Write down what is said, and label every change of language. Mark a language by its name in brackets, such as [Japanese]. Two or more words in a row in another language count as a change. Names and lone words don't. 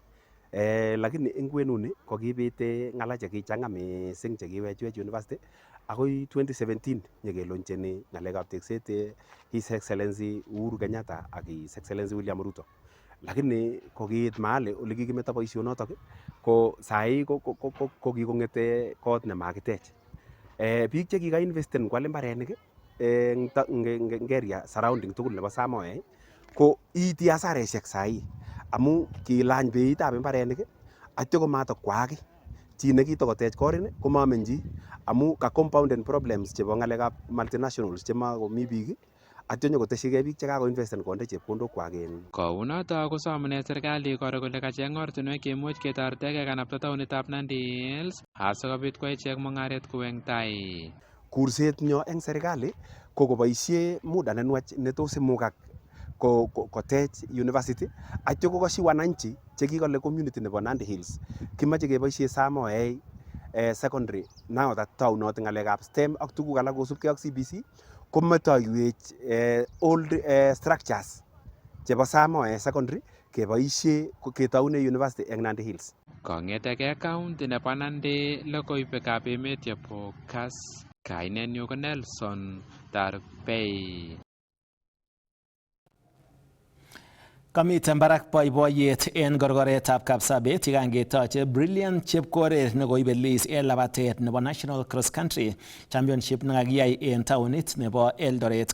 [Kalenjin] Lakini eng kwenuni ko kibit ng'ala chekichang'a mising chekiwechwech university akoi 2017 nyekeloncheni ng'alekab tekset [English] His Excellency [Kalenjin] Uhuru Kenyatta ak [English] His Excellency [Kalenjin] William Ruto. Lakini kokiit mahali ole kikimeto boisionotok ko sai ko kikong'ete kot nemakitech. Biik chekikainvesten kwal imbarenik eng [English] area surrounding [Kalenjin] tugul nebo Samoei ko iiti hasaresiek sai amu kilany beitab imbarenik atyo komatokwaak. Chi nekitokotech korin komamen chi amu ka [English] compounded problems [Kalenjin] chebo ng'alekab multinationals chemakomi biik atyo nyokoteshigei biik chekakoinvesten konde chepkondok kwak en. Kounoto kosomune serikali koro kole kacheng ortinwek chemuch ketoretegei kanapta taonitab Nandi Hills asikobit kwai ichek mung'aret koweng tai. Kurset nyo eng serikali ko koboisie muda nenwach netos imukak kotech university atyo kokoshi wananchi chekikole community nebo Nandi Hills kimache keboisie Samoei secondary [English] now that [Kalenjin] taunot ng'alekab STEM ak tuguk alak kosubkei ak CBC kometoiwech [English] old structures [Kalenjin] chebo Samoei secondary keboisie ketoune university eng Nandi Hills. Kong'etegei county nebo Nandi logoiwekab emet chebo Kass, kainenyu ko Nelson Tarbei. Kamiten barak boiboiyet en korkoretab Kapsabet yekangetoche Brilliant Chepkorir nekoibelis en labatet nebo National Cross Country Championship nekakiyai en taonit nebo Eldoret.